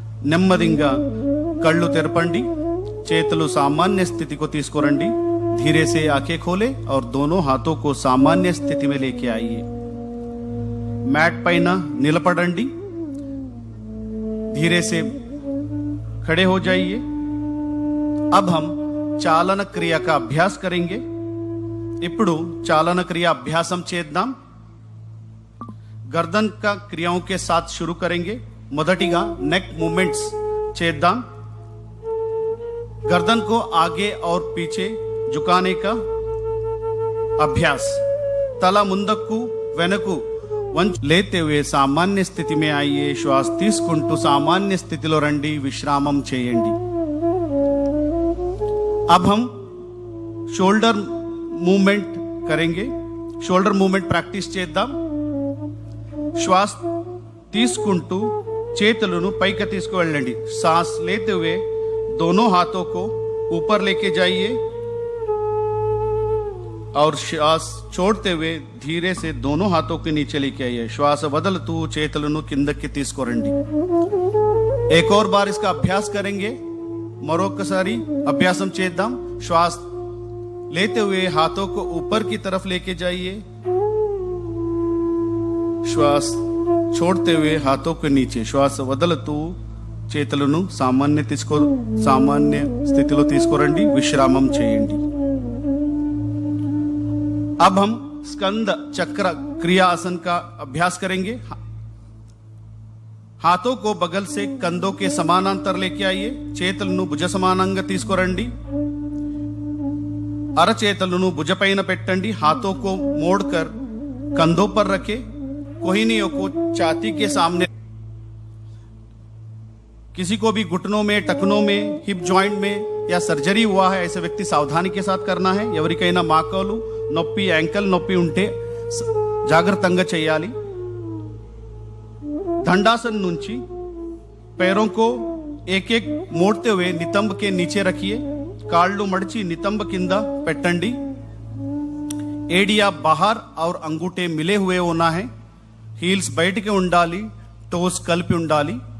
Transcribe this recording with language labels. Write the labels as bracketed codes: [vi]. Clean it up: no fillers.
[te] నెమ్మదిగా కళ్ళు తెరపండి, చేతులు [hi] सामान्य स्थिति को [te] తీసుకురండి। [hi] धीरे से आंखें खोले और दोनों हाथों को सामान्य स्थिति में लेके आइए। मैट [te] పైన నిలబడండి, [hi] धीरे से खड़े हो जाइए। अब हम चालन क्रिया का अभ्यास करेंगे। [te] ఇప్పుడు चालन क्रिया अभ्यासम చేద్దాం। [hi] गर्दन का क्रियाओं के साथ शुरू करेंगे। [te] మొదటిగా नेक मूवमेंट्स చేద్దాం। [hi] गर्दन को आगे और पीछे झुकाने का अभ्यास। तला [te] ముందుకు వెనక్కు [hi] लेते हुए सामान्य स्थिति में आइए। [te] श्वास తీసుకుంటూ सामान्य स्थितिలో రండి, విశ్రామం చేయండి। [hi] अब हम शोल्डर मूवमेंट करेंगे। [te] शोल्डर मूवमेंट प्रैक्टिस చేద్దాం। श्वास తీసుకుంటూ చేతులను పైకి తీసుకువెళ్ళండి। [hi] सांस लेते हुए दोनों हाथों को ऊपर लेके जाइए और श्वास छोड़ते हुए धीरे से दोनों हाथों के नीचे लेके आइए। [te] श्वास వదులుతూ చేతులను కిందకి తీసుకురండి। [hi] एक और बार इसका अभ्यास करेंगे। [te] మరొకసారి అభ్యాసం చేద్దాం। [hi] श्वास लेते हुए हाथों को ऊपर की तरफ लेके जाइए। श्वास छोड़ते हुए हाथों के नीचे। [te] श्वास వదులుతూ చేతులను సామాన్య స్థితిలో తీసుకురండి, విశ్రామం చేయండి। [hi] अब हम स्कंद चक्र क्रिया आसन का अभ्यास करेंगे। हाथों को बगल से कंधों के समानांतर लेके आइए। [te] చేతులను భుజ సమానంగా తీసుకురండి। అరచేతులను భుజపైన పెట్టండి। [hi] हाथों को मोड़कर कंधों पर रखें। कोहनियों को छाती के सामने। किसी को भी घुटनों में, टखनों में, हिप जॉइंट में या सर्जरी हुआ है ऐसे व्यक्ति सावधानी के साथ करना है। [te] ఎవరికైనా మాకలు నొప్పి, యాంకల్ నొప్పి ఉంటే జాగ్రత్తగా చేయాలి। [hi] दंडासन నుంచి पैरों को एक एक मोड़ते हुए नितंब के नीचे रखिए। [te] కాళ్ళు మడిచి నితంబ కింద పెట్టండి। [hi] एडिया बाहर और अंगूठे मिले हुए होना है। [te] हील्स बैठ के ఉండాలి, टोस కలిపి ఉండాలి।